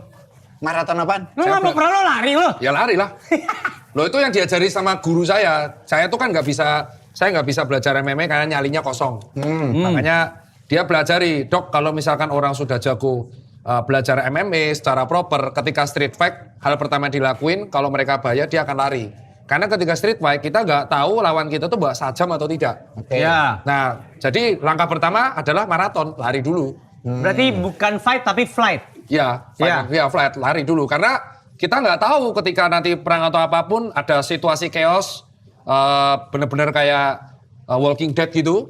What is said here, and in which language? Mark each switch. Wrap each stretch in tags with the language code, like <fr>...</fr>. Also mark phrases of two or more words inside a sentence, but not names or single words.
<id>Maraton apaan? Lo nggak mau perang lo lari lo? Ya lari lah. Loh itu yang diajari sama guru saya. Saya tuh kan saya nggak bisa belajar MMA karena nyalinya kosong. Makanya dia belajari, dok kalau misalkan orang sudah jago belajar MMA secara proper, ketika</id> <en>street fight,</en> <id>hal pertama yang dilakuin kalau mereka bahaya dia akan lari. Karena ketika</id> <en>street fight</en> <id>kita nggak tahu lawan kita tuh bawa sajam atau tidak. Oke. Ya. Nah jadi langkah pertama adalah maraton, lari dulu. Berarti bukan fight tapi flight. Ya, Ya. flight, lari dulu. Karena kita nggak tahu ketika nanti perang atau apapun ada situasi chaos, bener-bener kayak Walking Dead gitu.</id>